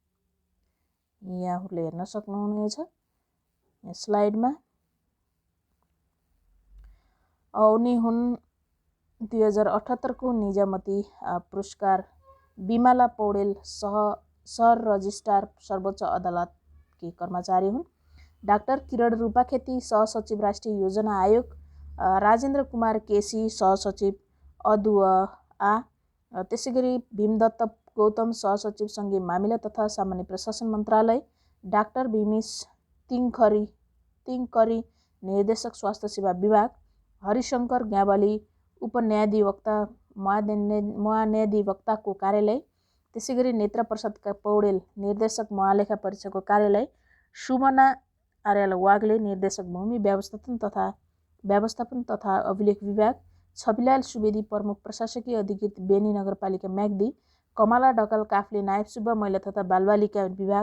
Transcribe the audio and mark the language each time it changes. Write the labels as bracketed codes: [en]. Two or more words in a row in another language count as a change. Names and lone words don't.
[ne] यहाँहरूले हेर्न सक्नुहुनेछ स्लाइडमा। उनी हुन् 2078 को निजामती पुरस्कार बिमला पौडेल सहर रजिस्ट्रार सर्वोच्च अदालतकी कर्मचारी हुन्। डाक्टर किरण रूपाखेती सहसचिव राष्ट्रिय योजना आयोग, राजेन्द्र कुमार केसी सहसचिव अदुआ, त्यसैगरी भीमदत्त गौतम सहसचिव सङ्घीय मामिला तथा सामान्य प्रशासन मन्त्रालय, डाक्टर भीमेश तिङकरी निर्देशक स्वास्थ्य सेवा विभाग, हरिशङ्कर ग्यावाली उपन्यायाधिवक्ता महान्यायाधिवक्ताको कार्यालय, त्यसैगरी नेत्र प्रसाद पौडेल निर्देशक महालेखा परीक्षाको कार्यालय, सुमना आर्याल वाग्ले निर्देशक भूमि व्यवस्थापन तथा अभिलेख विभाग, छविलाल सुवेदी प्रमुख प्रशासकीय अधिकृत बेनी नगरपालिका म्याग्दी, कमला ढकाल काफ्ले नायब सुब्बा महिला तथा बालबालिका विभाग।